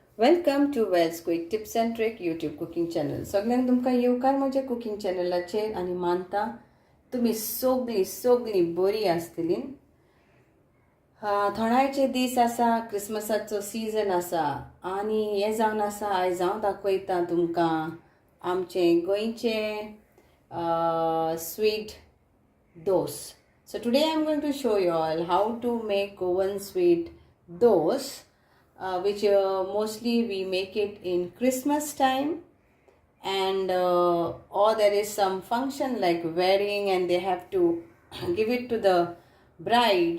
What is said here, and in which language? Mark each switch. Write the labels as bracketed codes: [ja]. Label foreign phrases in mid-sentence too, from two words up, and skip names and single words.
[en] Welcome to Wells Quick Tips and Trick YouTube cooking channel. [kok] सगळ्यांक तुमकां येवकार म्हज्या कुकिंग चॅनलाचेर आनी मानता तुमी सगळीं बरी आसतली. थोड्याचे दीस आसा, क्रिसमसाचो सीजन आसा आनी हें जावन आसा आयज हांव दाखयतां तुमकां आमचें गोंयचें स्वीट दोस. [en] So today I am going to show you all how to make Goan sweet doce, which mostly we make it in Christmas time, and or there is some function like wedding and they have to give it to the bride.